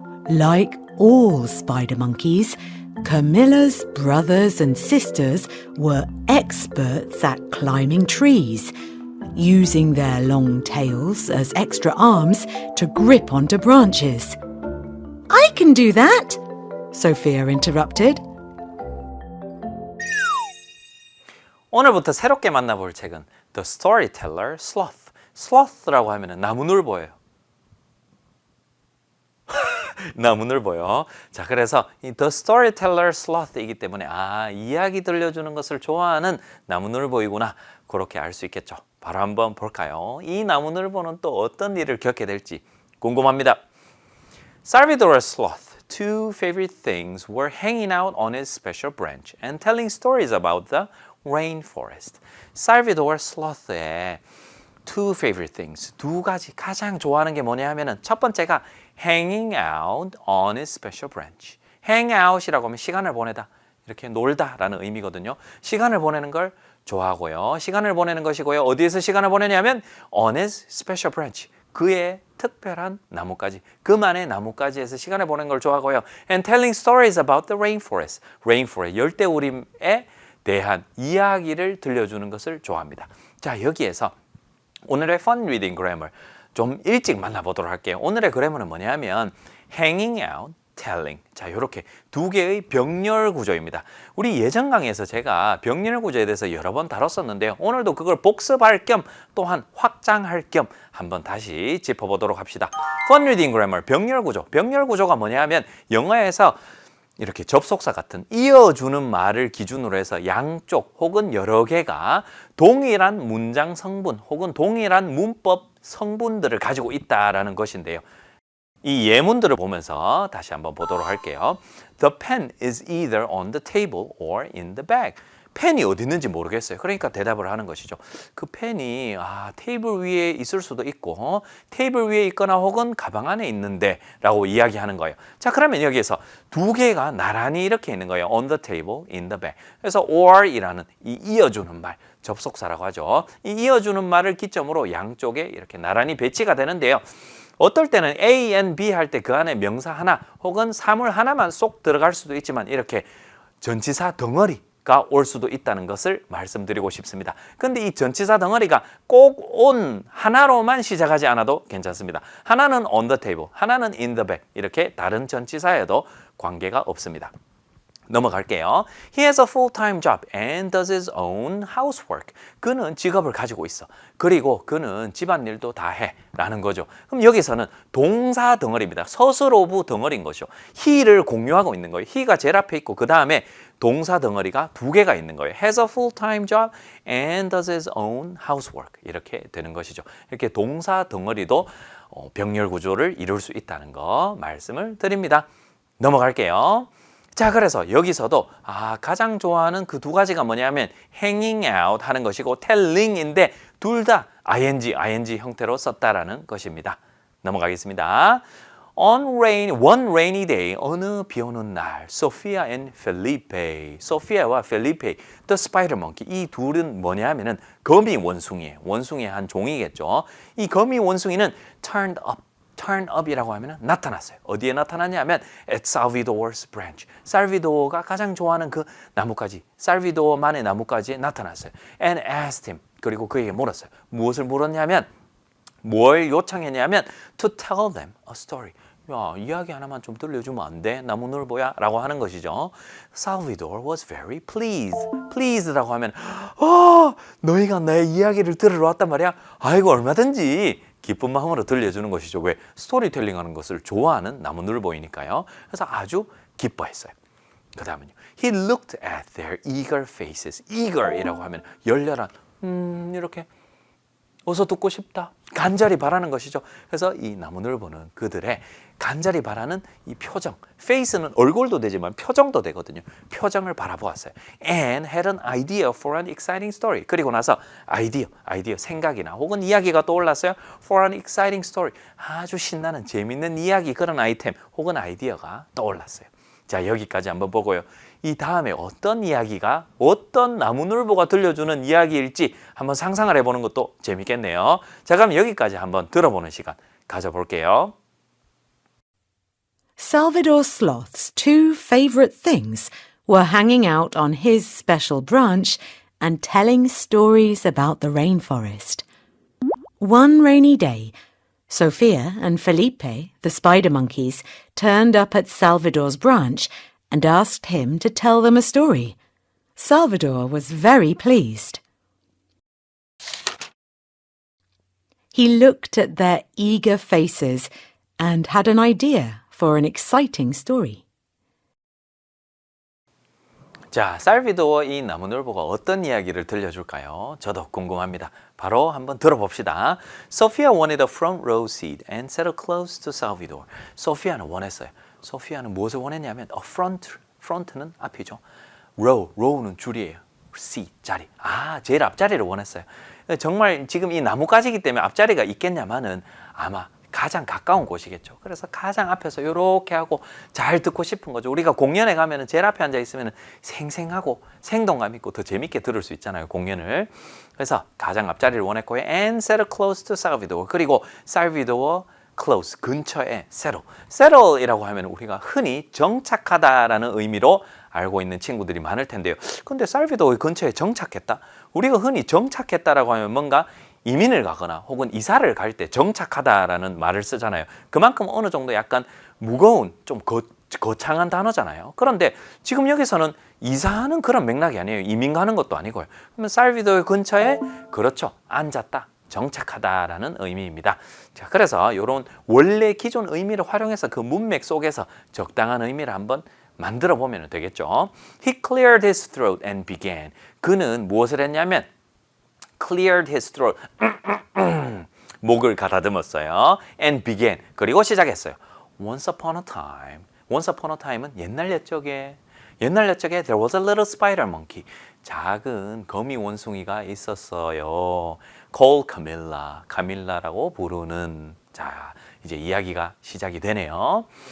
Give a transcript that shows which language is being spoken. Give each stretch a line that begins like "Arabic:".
English: Like all spider monkeys, Camilla's brothers and sisters were experts at climbing trees, using their long tails as extra arms to grip onto branches. I can do that, Sophia interrupted.
Korean: 오늘부터 새롭게 만나볼 책은 The Storyteller Sloth. Sloth라고 하면 나무늘보예요. 나무늘보요. 자, 그래서 이 The Storyteller Sloth이기 때문에 이야기 들려주는 것을 좋아하는 나무늘보이구나 그렇게 알 수 있겠죠. 바로 한번 볼까요? 이 나무늘보는 또 어떤 일을 겪게 될지 궁금합니다.
English: Salvador Sloth, two favorite things were hanging out on his special branch and telling stories about the rainforest. Salvador Sloth의 two favorite things.
Korean: 두 가지 가장 좋아하는 게 뭐냐 하면은 첫 번째가
English: hanging out on his special branch.
Korean: hang out이라고 하면 시간을 보내다, 이렇게 놀다라는 의미거든요. 시간을 보내는 걸 좋아하고요. 시간을 보내는 것이고요. 어디에서 시간을 보내냐면
English: on his special branch.
Korean: 그의 특별한 나뭇가지, 그만의 나뭇가지에서 시간을 보내는 걸 좋아하고요.
English: And telling stories about the rainforest.
Korean: rainforest, 열대우림에 대한 이야기를 들려주는 것을 좋아합니다. 자, 여기에서 오늘의 fun reading grammar 좀 일찍 만나보도록 할게요. 오늘의 그래머는 뭐냐면
English: hanging out, telling.
Korean: 자, 이렇게 두 개의 병렬 구조입니다. 우리 예전 강의에서 제가 병렬 구조에 대해서 여러 번 다뤘었는데요. 오늘도 그걸 복습할 겸 또한 확장할 겸 한번 다시 짚어보도록 합시다. Fun reading grammar, 병렬 구조. 병렬 구조가 뭐냐면 영어에서 이렇게 접속사 같은 이어주는 말을 기준으로 해서 양쪽 혹은 여러 개가 동일한 문장 성분 혹은 동일한 문법 성분들을 가지고 있다라는 것인데요. 이 예문들을 보면서 다시 한번 보도록 할게요.
English: The pen is either on the table or in the bag.
Korean: 펜이 어디 있는지 모르겠어요. 그러니까 대답을 하는 것이죠. 그 펜이 테이블 위에 있을 수도 있고 테이블 위에 있거나 혹은 가방 안에 있는데 라고 이야기하는 거예요. 자, 그러면 여기에서 두 개가 나란히 이렇게 있는 거예요.
English: On the table, in the bag.
Korean: 그래서 or이라는 이 이어주는 말, 접속사라고 하죠. 이 이어주는 말을 기점으로 양쪽에 이렇게 나란히 배치가 되는데요. 어떨 때는 A and B 할 때 그 안에 명사 하나 혹은 사물 하나만 쏙 들어갈 수도 있지만 이렇게 전치사 덩어리가 올 수도 있다는 것을 말씀드리고 싶습니다. 근데 이 전치사 덩어리가 꼭 on 하나로만 시작하지 않아도 괜찮습니다. 하나는 on the table, 하나는 in the bag, 이렇게 다른 전치사에도 관계가 없습니다. 넘어갈게요.
English: He has a full-time job and does his own housework.
Korean: 그는 직업을 가지고 있어. 그리고 그는 집안일도 다 해. 라는 거죠. 그럼 여기서는 동사 덩어리입니다. 서술어부 덩어리인 것이죠. he를 공유하고 있는 거예요. he가 제일 앞에 있고 그 다음에 동사 덩어리가 두 개가 있는 거예요.
English: has a full-time job and does his own housework.
Korean: 이렇게 되는 것이죠. 이렇게 동사 덩어리도 병렬 구조를 이룰 수 있다는 거 말씀을 드립니다. 넘어갈게요. 자, 그래서 여기서도 가장 좋아하는 그 두 가지가 뭐냐면 hanging out 하는 것이고 telling인데 둘 다 ing 형태로 썼다라는 것입니다. 넘어가겠습니다.
English: One rainy day,
Korean: 어느 비 오는 날, Sophia and Felipe, 소피아와 펠리페,
English: the spider monkey,
Korean: 이 둘은 뭐냐 하면은 거미 원숭이에요. 원숭이의 한 종이겠죠. 이 거미 원숭이는
English: turned up
Korean: 이라고 하면 나타났어요. 어디에 나타났냐면
English: at Salvador's branch.
Korean: 살비도어가 가장 좋아하는 그 나뭇가지, 살비도어만의 나뭇가지에 나타났어요.
English: And asked him.
Korean: 그리고 그에게 물었어요. 무엇을 물었냐면 뭘 요청했냐면
English: to tell them a story.
Korean: 야, 이야기 하나만 좀 들려주면 안 돼? 나무늘보야? 라고 하는 것이죠.
English: Salvador was very pleased.
Korean: pleased라고 하면 너희가 내 이야기를 들으러 왔단 말이야? 아이고, 얼마든지 기쁜 마음으로 들려주는 것이죠. 왜? 스토리텔링 하는 것을 좋아하는 나무늘보이니까요. 그래서 아주 기뻐했어요. 그 다음은요.
English: He looked at their eager faces.
Korean: eager이라고 하면 열렬한 이렇게 어서 듣고 싶다. 간절히 바라는 것이죠. 그래서 이 나무늘보는 그들의 간절히 바라는 이 표정, face는 얼굴도 되지만 표정도 되거든요. 표정을 바라보았어요.
English: And had an idea for an exciting story.
Korean: 그리고 나서 아이디어, 생각이나 혹은 이야기가 떠올랐어요.
English: For an exciting story.
Korean: 아주 신나는 재밌는 이야기, 그런 아이템 혹은 아이디어가 떠올랐어요. 자, 여기까지 한번 보고요. 이 다음에 어떤 이야기가 어떤 나무늘보가 들려주는 이야기일지 한번 상상을 해보는 것도 재밌겠네요. 자, 그럼 여기까지 한번 들어보는 시간 가져볼게요.
English: Salvador Sloth's two favorite things were hanging out on his special branch and telling stories about the rainforest. One rainy day, Sophia and Felipe, the spider monkeys, turned up at Salvador's branch and asked him to tell them a story. Salvador was very pleased. He looked at their eager faces and had an idea for an exciting story.
Korean: 자, 살비도어 이 나무늘보가 어떤 이야기를 들려줄까요? 저도 궁금합니다. 바로 한번 들어봅시다.
English: Sophia wanted a front row seat and settled close to Salvador.
Korean: 소피아는 원했어요. 소피아는 무엇을 원했냐면 a front는 앞이죠. row는 줄이에요. seat, 자리. 제일 앞자리를 원했어요. 정말 지금 이 나뭇가지이기 때문에 앞자리가 있겠냐마는 아마 가장 가까운 곳이겠죠. 그래서 가장 앞에서 이렇게 하고 잘 듣고 싶은 거죠. 우리가 공연에 가면은 제일 앞에 앉아 있으면 생생하고 생동감 있고 더 재밌게 들을 수 있잖아요, 공연을. 그래서 가장 앞자리를 원했고요.
English: And settle close to Salvador.
Korean: 그리고 Salvador close, 근처에 settle. settle이라고 하면 우리가 흔히 정착하다라는 의미로 알고 있는 친구들이 많을 텐데요. 근데 살비도르 근처에 정착했다? 우리가 흔히 정착했다라고 하면 뭔가 이민을 가거나 혹은 이사를 갈 때 정착하다라는 말을 쓰잖아요. 그만큼 어느 정도 약간 무거운 좀 거창한 단어잖아요. 그런데 지금 여기서는 이사하는 그런 맥락이 아니에요. 이민 가는 것도 아니고요. 그러면 살비도르 근처에 그렇죠. 앉았다. 정착하다라는 의미입니다. 자, 그래서 이런 원래 기존 의미를 활용해서 그 문맥 속에서 적당한 의미를 한번 만들어 보면 되겠죠.
English: He cleared his throat and began.
Korean: 그는 무엇을 했냐면
English: cleared his throat.
Korean: 목을 가다듬었어요.
English: And began.
Korean: 그리고 시작했어요.
English: Once upon a time. Once upon a time은
Korean: 옛날 옛적에
English: there was a little spider monkey.
Korean: 작은 거미 원숭이가 있었어요.
English: called Camilla.
Korean: 카밀라라고 부르는. 자, 이제 이야기가 시작이 되네요.